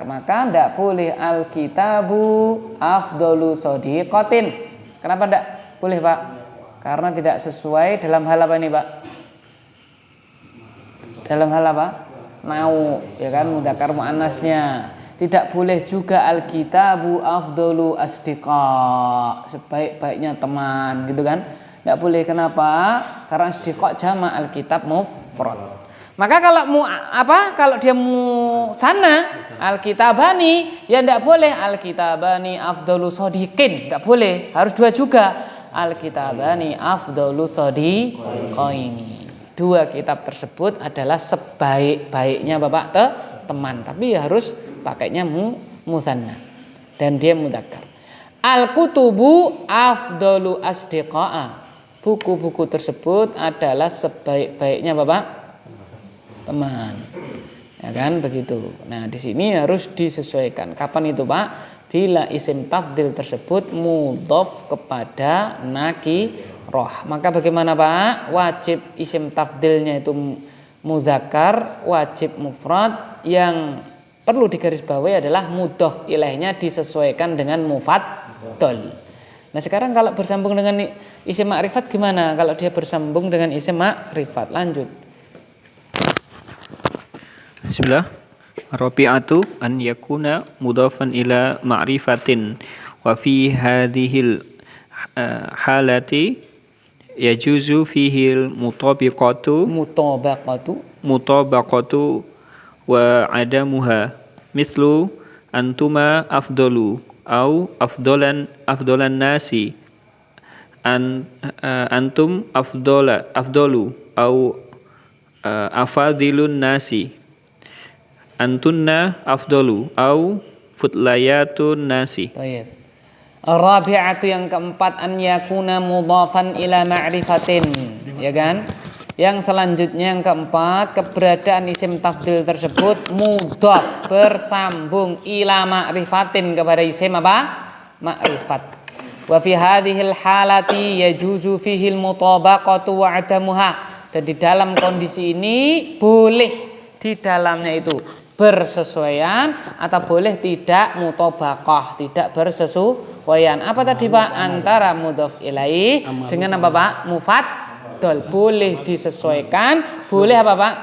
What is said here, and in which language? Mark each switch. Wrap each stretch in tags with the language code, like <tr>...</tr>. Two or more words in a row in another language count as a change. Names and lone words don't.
<id>Maka tidak boleh</id> <ar>الكتاب أفضل صديقة.</ar> <id>Kenapa tidak boleh Pak? Karena tidak sesuai dalam hal apa ini Pak? Dalam hal apa? Mau, ya kan, mudzakkar muannasnya. Tidak boleh juga</id> <ar>الكتاب أفضل أصدقاء,</ar> <id>sebaik-baiknya teman, gitu kan? Tidak boleh. Kenapa? Karena asdiqa jama' al-kitab mufrad. Maka kalau dia musanna al-kitabani, ya tidak boleh</id> <ar>الكتابان أفضل صديقين,</ar> <id>tidak boleh. Harus dua juga.</id> <ar>الكتابان أفضل صديقين.</ar> <id>Dua kitab tersebut adalah sebaik-baiknya Bapak teman, tapi harus pakainya musanna dan dia mudzakkar.</id> <ar>الكتب أفضل أصدقاء.</ar> <id>Buku-buku tersebut adalah sebaik-baiknya Bapak teman. Ya kan begitu. Nah, di sini harus disesuaikan. Kapan itu Pak? Bila isim tafdil tersebut mudhaf kepada nakirah. Maka bagaimana Pak? Wajib isim tafdilnya itu muzakkar, wajib mufrad. Yang perlu digarisbawahi adalah mudhaf ilaihnya disesuaikan dengan mufaddal. Nah, sekarang kalau bersambung dengan isim ma'rifat gimana? Kalau dia bersambung dengan isim ma'rifat, lanjut.</id> <ar>بسم الله. الرابعة أن يكون مضافا إلى معرفة وفي هذه الحالة يجوز فيه المطابقة وعدمها مثل أنتما أفضل أو أفضلا الناس أنتم أفضل أو أفاضل الناس أنتن أفضل أو فضليات الناس. Baik. Rabi'atu</ar> <id>yang keempat</id> <ar>أن يكون مضافا إلى معرفة,</ar> <id>ya kan? Yang selanjutnya yang keempat, keberadaan isim tafdil tersebut mudhaf bersambung</id> <ar>إلى معرفة</ar> <id>kepada isim apa? Ma'rifat.</id> <ar>وفي هذه الحالة يجوز فيه المطابقة وعدمها.</ar> <id>Dan di dalam kondisi ini boleh di dalamnya itu bersesuaian atau boleh tidak mutabaqah, tidak bersesuaian. Apa tadi Pak? Antara mudhaf ilaih dengan apa Pak? Mufaddal. Boleh disesuaikan, boleh apa Pak?</id>